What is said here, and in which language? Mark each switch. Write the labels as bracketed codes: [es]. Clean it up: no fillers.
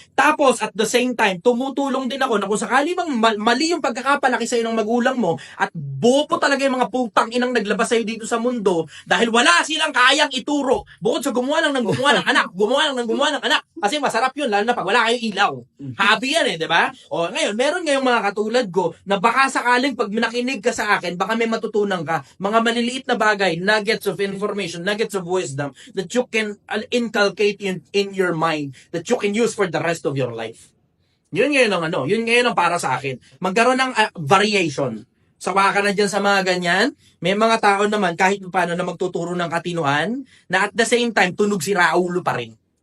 [tl] Tapos, [en] at the same time, [tl] tumutulong din ako na kung sakali bang mali yung pagkakapalaki sa'yo ng magulang mo at bopo talaga yung mga putang inang naglabas sa'yo dito sa mundo dahil wala silang kayang ituro. Bukod sa gumawa lang ng gumawa ng anak, gumawa lang ng gumawa ng anak. Kasi masarap yun, lalo na pag wala kayong ilaw. Happy yan 'di ba? O, ngayon, meron ngayong mga katulad ko na baka sakaling pag nakinig ka sa akin, baka may matutunan ka. Mga maliliit na bagay, [en] nuggets of information, nuggets of wisdom that you can inculcate in your mind, that you can use for the rest of your life. [tl] Yun ngayon ang yun ngayon ang para sa akin. Magkaroon ng variation. Sawa ka na dyan sa mga ganyan. May mga tao naman kahit paano na magtuturo ng katinuan na [en] at the same time [tl] tunog si Raulo pa rin.